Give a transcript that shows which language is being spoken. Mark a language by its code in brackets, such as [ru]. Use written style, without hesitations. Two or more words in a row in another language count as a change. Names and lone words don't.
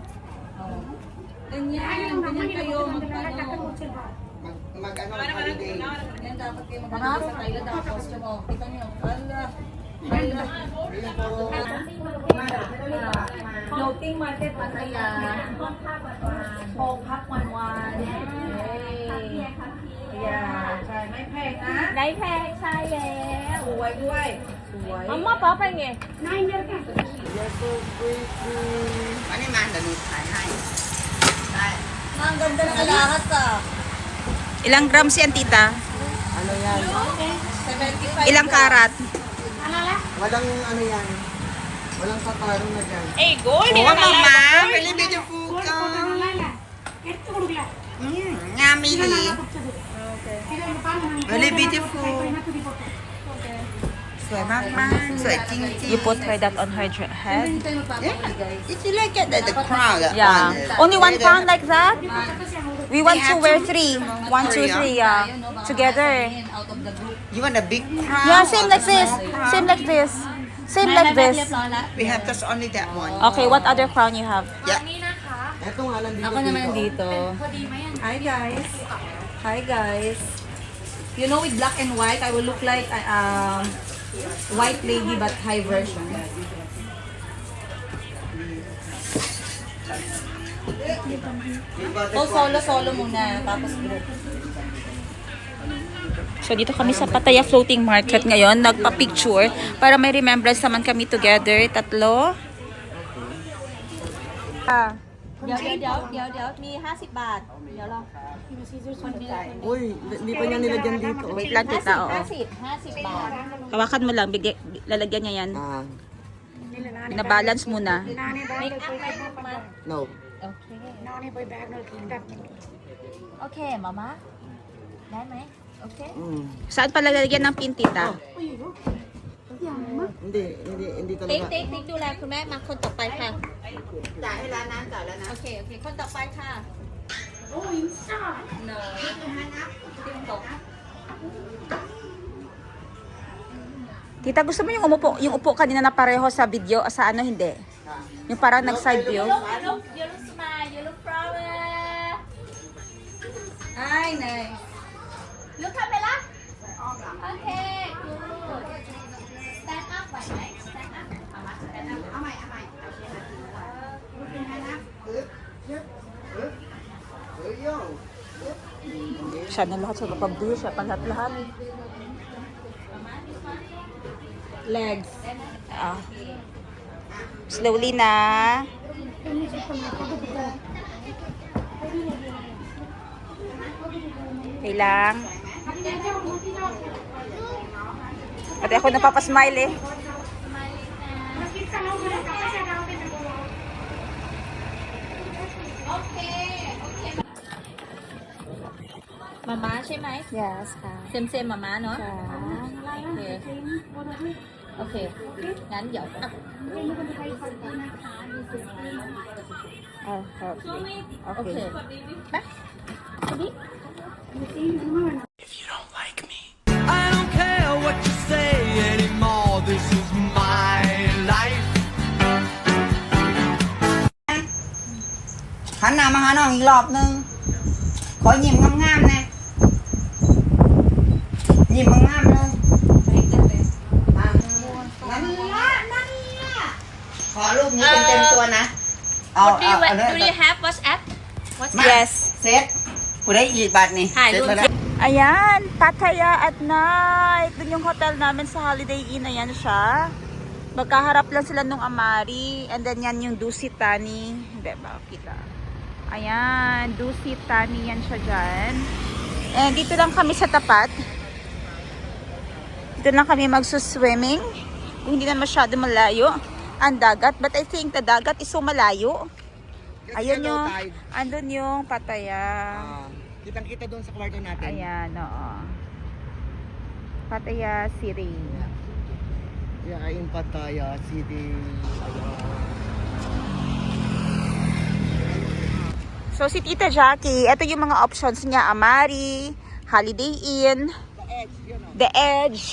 [tl] Ganyan kayo magtanong. Mag-ano, holiday. Yan dapat kayo magtanong sa Thailand ang costume, oh. Kita niyo, ala. Floating market Pattaya. [th] Hong Kong วันใช่ไม่แพงนะได้แพงใช่แล้วสวยด้วยสวย [ko] 엄마 봐봐 이게 [tl] Ano man, ganun tayo. Ang ganda ng alahas ah. Ilang grams yan, tita? Ano yan? 75 Ilang karat? Walang ano yan. Walang katarong na dyan. Eh, go! Oh, mama, [en] really beautiful [tl] ka. [en] Yummy. Really beautiful. [th] สวยมากๆสวยจริงๆ [en] You put her that on her head? Did you like it? The crown. Yeah. Only 1 pound like that? We want to wear 3. 1, 2, 3, yeah. Together. You want a big crown? Yeah, same like this. Same like this. Same like this. We have just only that one. Okay, what other crown you have? Yeah. [tl] Eto nga nandito. Ako naman dito. [en] Hi guys. Hi guys. You know with black and white, I will look like white lady but high version. [tl] So solo muna tapos group. So dito kami sa Pattaya Floating Market ngayon, nagpa-picture para may remembrance naman kami together, 3. Ah, [th] เดี๋ยวมี50 บาท เดี๋ยวรอคนนี้ [tl] Uy, hindi pa niya nilagyan dito. wait lang tita, oo. [th] 50 บาท [tl] Hawakan mo lang, lalagyan niya yan. Ah, Binabalance muna. [en] make up man no. [th] โอเคโอเคมาม่าได้ไหมโอเค [tl] Saan pa lalagyan ng pin, tita? Hindi [th] ติ๊ก [tl] talaga. [th] ติ๊กติ๊กดูแลคุณแม่มาคนต่อไปค่ะจ่ายให้ร้านนั้นจ่ายแล้วนะโอเคคนต่อไปค่ะโอ้ยจ้าเนอะติ๊กตก [tl] Tita, gusto mo yung upo kanina na pareho sa video, sa ano hindi? Yung parang nag-side view? [en] You look smile, you look flower. Ay, nice. Look camera. Okay, good. Stand up, right? Stand up. Stand up. [tl] Siya na lahat, siya kapag-view, siya pa lahat. [en] Legs. [tl] Ah. Slowly na. Okay lang. Pati ako napapasmile eh. [th] Mama ใช่ไหม [en] Yes, ha. [th] เซมมาม่าเนาะ โอเค งั้นเดี๋ยวอ่ะ [en] Oh, okay. [th] โอเค [en] Okay. [th] ไป [en] I don't care what you say anymore. This is my life. [th] หันหน้ามาหาน้องอีกรอบนึง ขอยิ้มงามๆนะยิ้มงามๆเลยอ่ะนั่นละขอรูปนี้เต็มๆตัวนะ เอาเลย [en] Do you have WhatsApp [th] มา [en] Yes. [th] เซตผู้ได้อีกบัตรนี่ ถ่ายรูป เซตมาแล้ว [tl] Ayan, Pattaya at night. Doon yung hotel namin sa Holiday Inn. Ayan siya. Magkaharap lang sila nung Amari. [en] And then [tl] yan yung Dusitani. Hindi ba? Kita. Ayan, Dusitani yan siya dyan. And dito lang kami sa tapat. Dito lang kami magsuswimming. Kung hindi na masyado malayo ang dagat. [en] But I think the dagat is so malayo. [tl] Ayun yung, andun yung Pattaya. Kitang-kita doon sa kwarto natin. Ayan, oo. Pattaya City. [en] Yeah, in Pattaya City. [tl] So, si Tita Jackie, ito yung mga options niya. Amari, Holiday Inn, The Edge.